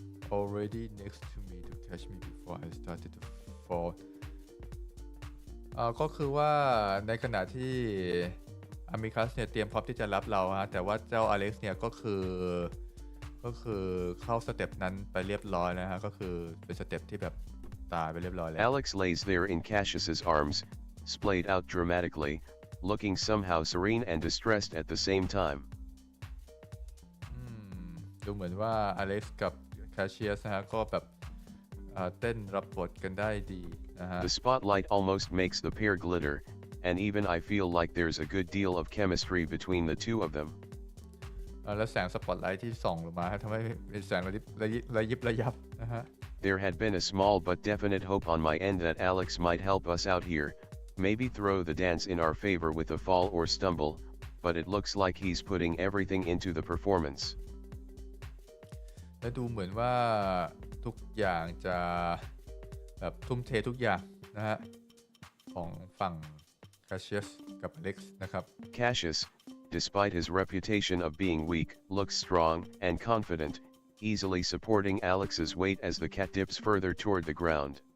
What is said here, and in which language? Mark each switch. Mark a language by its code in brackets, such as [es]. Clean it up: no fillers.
[en] Already next to me to catch me before I started to fall [th] ก็คือว่าในขณะที่อามิคัสเนี่ยเตรียมพร้อมที่จะรับเราฮะแต่ว่าเจ้าอเล็กซ์เนี่ยก็คือเข้าสเต็ปนั้นไปเรียบร้อยนะฮะก็คือเป็นสเต็ปที่แบบตายไปเรียบร้อยแล้ว [en] Alex lays there in Cassius's arms, splayed out dramatically, looking somehow serene and distressed at the same time. [th] ดูเหมือนว่าอเล็กซ์กับคาเชียสนะฮะก็แบบเต้นรับบทกันได้ดีนะฮะ [en] The spotlight almost makes the pair glitter, and even I feel like there's a good deal of chemistry between the two of them. [th] แล้วแสงสปอตไลท์ที่ส่องลงมาทำให้เป็นแสงระยิบระยับนะฮะ [en] There had been a small but definite hope on my end that Alex might help us out here, maybe throw the dance in our favor with a fall or stumble, but it looks like he's putting everything into the performance. [th] และดูเหมือนว่าทุกอย่างจะแบบทุ่มเททุกอย่างนะฮะของฝั่งคาเชียสกับอเล็กซ์นะครับ [en] Cassius, despite his reputation of being weak, looks strong and confident, easily supporting Alex's weight as the cat dips further toward the ground.